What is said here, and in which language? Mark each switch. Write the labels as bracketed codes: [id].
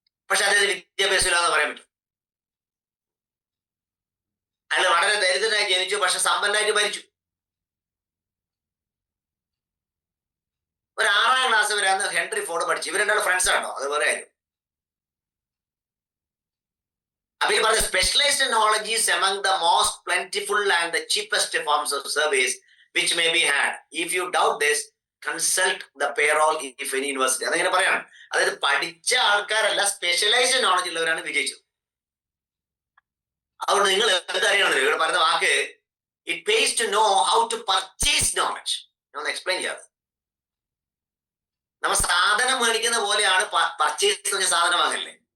[ml] പക്ഷെ അദ്ദേഹം വിദ്യാഭ്യാസം ഇല്ലാന്ന് പറയാൻ പറ്റും. അയാൾ വളരെ ദരിദ്രനായി ജനിച്ചു, പക്ഷെ സമ്പന്നനായിട്ട് മരിച്ചു. ഒരു 6ാം ക്ലാസ് വരെ അന്ന് ഹെൻറി ഫോർഡ് പഠിച്ചു. ഇവർ രണ്ടാളും ഫ്രണ്ട്സ് ആണോ, അത് വേറെ കാര്യം. അപ്പൊ ഈ പറഞ്ഞ [en] Specialized knowledge is among the most plentiful and the cheapest forms of service which may be had. If you doubt this, consult the payroll if any university. [ml] അതങ്ങനെ പറയാണ്. അതായത് പഠിച്ച ആൾക്കാരല്ല, സ്പെഷ്യലൈസ്ഡ് നോളജ് ഉള്ളവരാണ് വിജയിച്ചത്. അതുകൊണ്ട് നിങ്ങൾ എന്തറിയണം, ഇവിടെ പറയുന്ന വാക്ക് [en] It pays to know how to purchase knowledge. [ml] ഞാൻ എക്സ്പ്ലെയിൻ ചെയ്യാതെ, നമ്മൾ സാധനം മേടിക്കുന്ന പോലെയാണ് പർച്ചേസ് സാധനം വാങ്ങല്ലേ.